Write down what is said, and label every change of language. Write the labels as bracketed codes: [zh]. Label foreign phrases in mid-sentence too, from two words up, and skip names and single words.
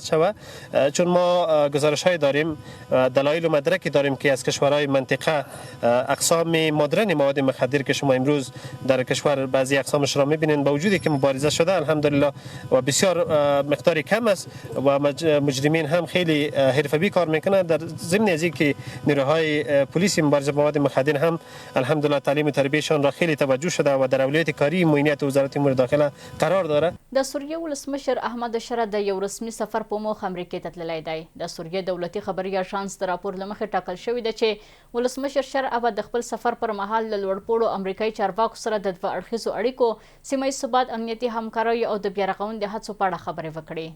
[fa] شود، چون ما گزارش های داریم، دلایل و مدرکی داریم که از کشورهای منطقه اقسام مدرن مواد مخدر که شما امروز در کشور بعضی اقسامش را میبینین، با وجودی که مبارزه شده الحمدلله و بسیار مقداری کم است و مجرمین هم خیلی حرفه‌ای کار میکنند، در ضمن از اینکه نیروهای پلیس مبارزه با مواد مخدر هم الحمدلله تعلیم و تربیتشان را خیلی توجه شده و در اولویت کاری معینات وزارت امور داخله قرار داره. [ps] د سوریه ولسمشر احمد شره د یو رسمي سفر په موخه امریکا ته تللی دی. د سوریه دولتي خبري اژانس د راپور له مخې ټاکل شوی دی چې ولسمشر شره به د خپل سفر پر مهال له لوړپوړو امریکایي چارواکو سره د دوه اړخیزو اړیکو، سیمه ییز ثبات، امنیتي همکارۍ او د بیا رغونې د هڅو په اړه خبرې وکړي.